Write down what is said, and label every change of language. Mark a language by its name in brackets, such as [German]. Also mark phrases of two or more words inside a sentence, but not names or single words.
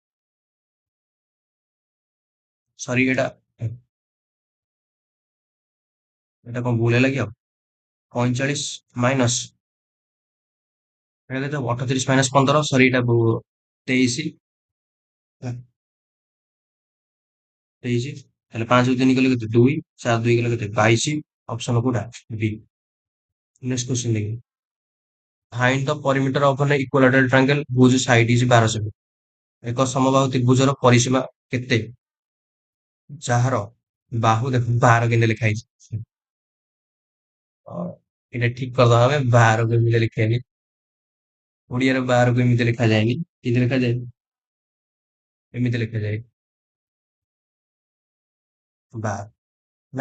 [Odia] ସରି ଏଟା କଣ ଭୁଲ ହେଲା କି, ଆଉ 45 ମାଇନସ, ଏଟା କେତେ ହବ, 38 ମାଇନସ 15, ସରି ଏଟା 23, 23, ତାହେଲେ 5 ରୁ 3 ଗଲେ କେତେ, 2, 4 2 ଗଲେ କେତେ, 22, ଅପସନ କୋଉଟା, ବି। [English] next question ଦେଖି, find the perimeter of an equilateral triangle whose side is 12 ସେমি। [Odia] ଏକ ସମବାହୁ ତ୍ରିଭୁଜର ପରିସୀମା କେତେ, ଯାହାର ବାହୁ, ଦେଖ 12 କେମିତି ଲେଖା ହେଇଛି, ଏଇଟା ଠିକ କରିଦବା, ଆମେ 12 ଏମିତି ଲେଖାନି, ଓଡିଆରେ 12 ଏମିତି ଲେଖାଯାଏନି, କେମିତି ଲେଖାଯାଏ, ଏମିତି ଲେଖାଯାଏ 12 ହେଲା।